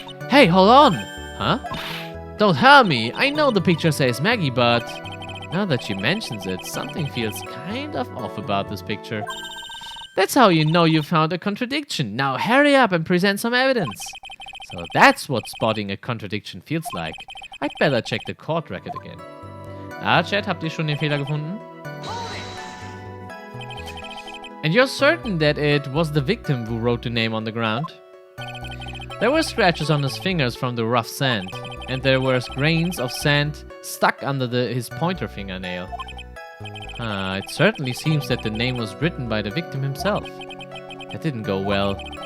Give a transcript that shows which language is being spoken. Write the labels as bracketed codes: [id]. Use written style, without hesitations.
[en] Hey, hold on! Huh? Don't hurt me. I know the picture says Maggie, but... Now that she mentions it, something feels kind of off about this picture. That's how you know you found a contradiction. Now hurry up and present some evidence. So that's what spotting a contradiction feels like. I'd better check the court record again. [de] Ah, Chat, habt ihr schon den Fehler gefunden? [en] And you're certain that it was the victim who wrote the name on the ground? There were scratches on his fingers from the rough sand, and there were grains of sand stuck under his pointer fingernail. It certainly seems that the name was written by the victim himself. That didn't go well.